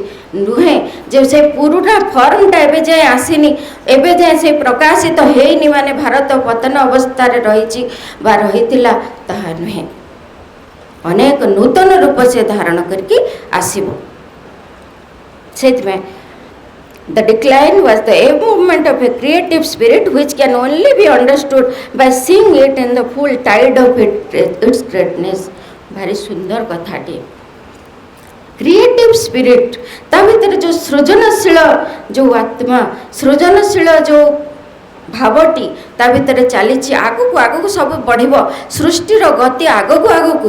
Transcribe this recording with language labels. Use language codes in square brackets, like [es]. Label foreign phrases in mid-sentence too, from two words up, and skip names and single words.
[or] ନୁହେଁ ଯେ ସେ ପୁରୁଣା ଫର୍ମଟା ଏବେ ଯାଏ ଆସିନି, ଏବେ ଯାଏ ସେ ପ୍ରକାଶିତ ହେଇନି ମାନେ ଭାରତ ପତନ ଅବସ୍ଥାରେ ରହିଛି ବା ରହିଥିଲା, ତାହା ନୁହେଁ। ଅନେକ ନୂତନ ରୂପ ସେ ଧାରଣ କରିକି ଆସିବ। ସେଥିପାଇଁ [en] the decline was the movement of a creative spirit which can only be understood by seeing it in the full tide of its greatness। [or] ଭାରି ସୁନ୍ଦର କଥାଟିଏ। [en] creative spirit, [or] ତା ଭିତରେ ଯେଉଁ ସୃଜନଶୀଳ ଯେଉଁ ଆତ୍ମା, ସୃଜନଶୀଳ ଯେଉଁ ଭାବଟି ତା ଭିତରେ ଚାଲିଛି, ଆଗକୁ ଆଗକୁ ସବୁ ବଢ଼ିବ, ସୃଷ୍ଟିର ଗତି ଆଗକୁ ଆଗକୁ।